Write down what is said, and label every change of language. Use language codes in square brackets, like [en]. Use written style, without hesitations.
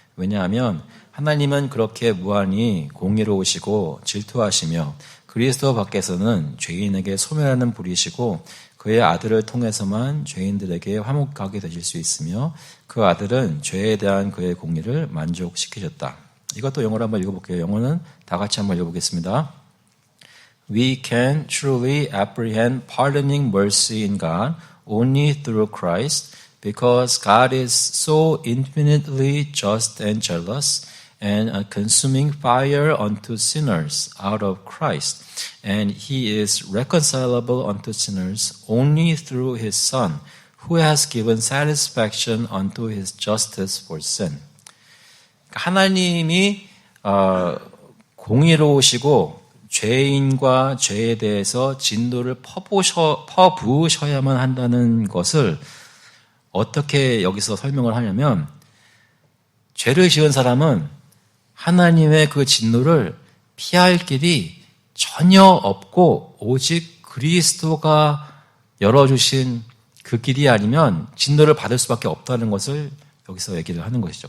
[ko] 왜냐하면 하나님은 그렇게 무한히 공의로우시고 질투하시며 그리스도 밖에서는 죄인에게 소멸하는 불이시고 그의 아들을 통해서만 죄인들에게 화목하게 되실 수 있으며 그 아들은 죄에 대한 그의 공의를 만족시키셨다. 이것도 영어로 한번 읽어볼게요. 영어는 다 같이 한번 읽어보겠습니다. [en] We can truly apprehend pardoning mercy in God only through Christ because God is so infinitely just and jealous and a consuming fire unto sinners out of Christ. And he is reconcilable unto sinners only through his Son, who has given satisfaction unto his justice for sin. [ko] 하나님이 공의로우시고 죄인과 죄에 대해서 진노를 퍼부으셔야만 한다는 것을 어떻게 여기서 설명을 하냐면 죄를 지은 사람은 하나님의 그 진노를 피할 길이 전혀 없고 오직 그리스도가 열어주신 그 길이 아니면 진노를 받을 수밖에 없다는 것을 여기서 얘기를 하는 것이죠.